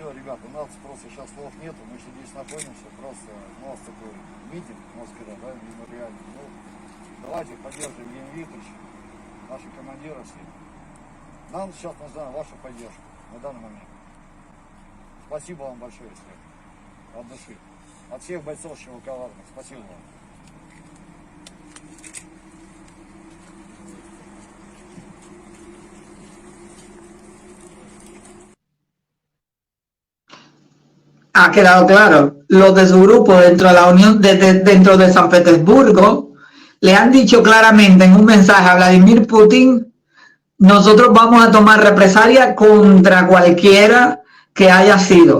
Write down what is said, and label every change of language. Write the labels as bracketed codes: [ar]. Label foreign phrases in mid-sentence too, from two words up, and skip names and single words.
[ru] все, ребят, у нас просто сейчас слов нету, мы еще здесь находимся, просто у нас такой митинг, можно сказать, да, мемориальный. Ну, давайте поддержим Евгения Викторовича, наши командиры все. Нам сейчас нужна ваша поддержка на данный момент. Спасибо вам большое, если от души. От всех бойцов Чевоковарных. Спасибо вам. [es] Ha quedado claro, los de su grupo dentro de la Unión, dentro de San Petersburgo, le han dicho claramente en un mensaje a Vladimir Putin: nosotros vamos a tomar represalia contra cualquiera que haya sido.